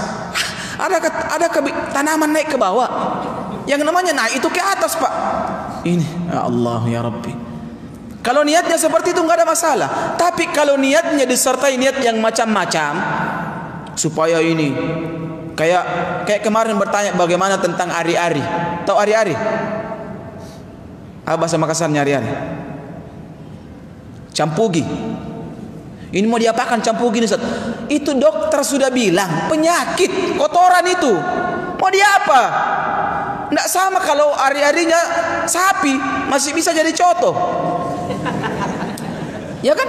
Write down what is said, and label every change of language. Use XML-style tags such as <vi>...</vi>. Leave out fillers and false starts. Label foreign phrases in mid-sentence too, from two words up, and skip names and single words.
<id>Ada tanaman naik ke bawah. Yang namanya naik itu ke atas, Pak.</id> <ar>Ini ya Allah ya Rabbi.</ar> <id>Kalau niatnya seperti itu enggak ada masalah. Tapi kalau niatnya disertai niat yang macam-macam, supaya ini kayak kemarin bertanya bagaimana tentang ari-ari. Tahu ari-ari? Apa bahasa Makassarnya ari-ari? Campugi. Ini mau diapakan campugi ini, Ustaz? Itu dokter sudah bilang penyakit, kotoran itu. Mau diapa? Enggak sama kalau ari-arinya sapi, masih bisa jadi coto. Ya kan?</id>